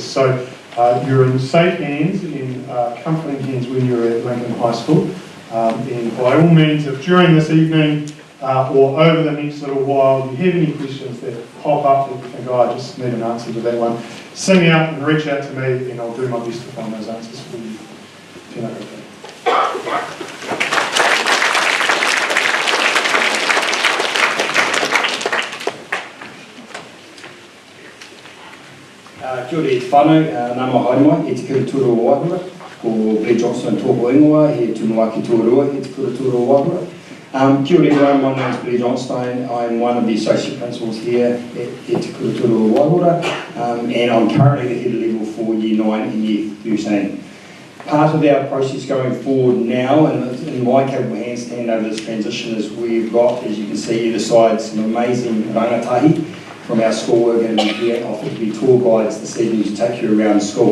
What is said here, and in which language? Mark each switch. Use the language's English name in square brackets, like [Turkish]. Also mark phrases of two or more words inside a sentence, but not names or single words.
[English] So you're in safe hands and comforting hands when you're at Lincoln High School. And by all means, if during this evening or over the next little while you have any questions that pop up that you think, oh, I just need an answer to that one, sing out and reach out to me and I'll do my best to find those answers for you. [Māori] Tēnā koutou. Kia ora e te whānau, nā mā haere mai, e te kura o Waihura, ko Blair Johnston tōko ingoa, he tunu ake tōrua, he te kura o Waihura. Kia ora [English] everyone, my name is Blair Johnston. I'm one of the associate principals here at te kura o Waihura, and I'm currently the head of level for year 9 and year 13. Part of our process going forward now, and in my capable hands to hand over this transition, is we've got, as you can see either side, some amazing rangatahi from our school. We're going to be here offered to be tour guides this evening to take you around school.